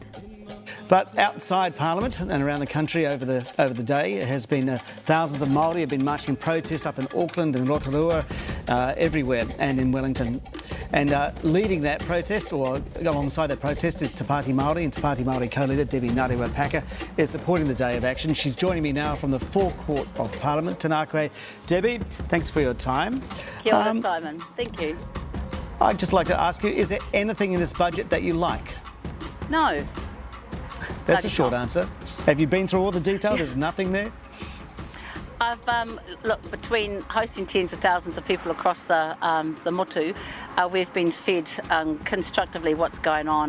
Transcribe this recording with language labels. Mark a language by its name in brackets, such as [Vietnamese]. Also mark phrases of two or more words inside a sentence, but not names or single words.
[English] But outside Parliament and around the country over the day, it has been thousands of Maori have been marching in protest up in Auckland and Rotorua, everywhere, and in Wellington. And leading that protest, or alongside that protest, is Te Pati Maori, and Te Pati Maori co-leader Debbie Ngarawe Packer is supporting the day of action. She's joining me now from the forecourt of Parliament. [Māori] Tēnā koe. [English] Debbie, thanks for your time. [Māori] Kia ora, [English] Simon. Thank you. I'd just like to ask you, is there anything in this budget that you like? No. That's a short answer. Have you been through all the detail? There's nothing there? Look, between hosting tens of thousands of people across the motu, we've been fed constructively what's going on.